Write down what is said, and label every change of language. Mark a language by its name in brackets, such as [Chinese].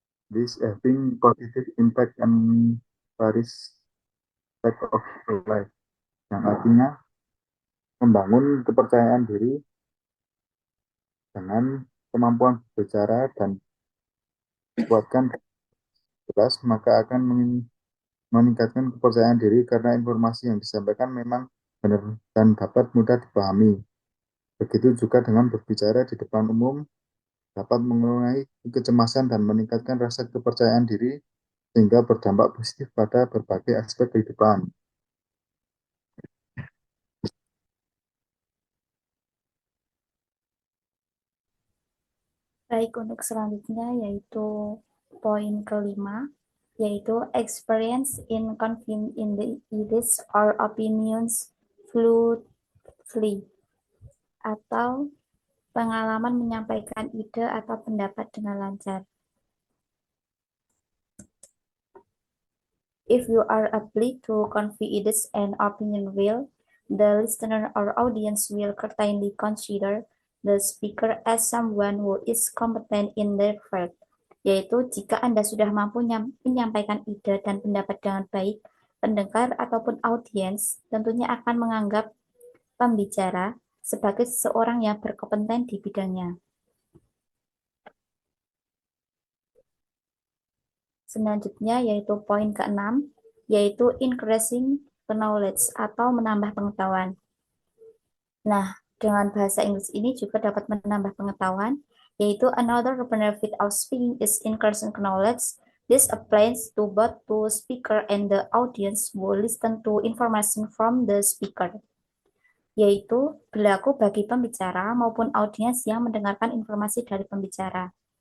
[English] this having positive impact on various aspect of life. [Indonesian] Yang artinya membangun kepercayaan diri dengan kemampuan berbicara dan kuatkan jelas, maka akan meningkatkan kepercayaan diri karena informasi yang disampaikan memang benar dan dapat mudah dipahami. Begitu juga dengan berbicara di depan umum, dapat mengurangi kecemasan dan meningkatkan rasa kepercayaan diri sehingga berdampak positif pada berbagai aspek kehidupan. Baik, untuk selanjutnya yaitu poin kelima, yaitu [English] experience in conveying in the ideas or opinions fluidly, [Indonesian] atau pengalaman menyampaikan ide atau pendapat dengan lancar. [English] If you are able to convey ideas and opinion well, the listener or audience will certainly consider the speaker as someone who is competent in their field. [Indonesian] Yaitu jika Anda sudah mampu menyampaikan ide dan pendapat dengan baik, pendengar ataupun audiens tentunya akan menganggap pembicara sebagai seseorang yang berkompeten di bidangnya. Selanjutnya yaitu poin ke-6, yaitu [English] increasing knowledge [Indonesian] atau menambah pengetahuan. Nah, dengan bahasa Inggris ini juga dapat menambah pengetahuan, yaitu [English] another benefit of speaking is increasing knowledge. This applies to both to speaker and the audience who listen to information from the speaker. [Indonesian] Yaitu berlaku bagi pembicara maupun audiens yang mendengarkan informasi dari pembicara.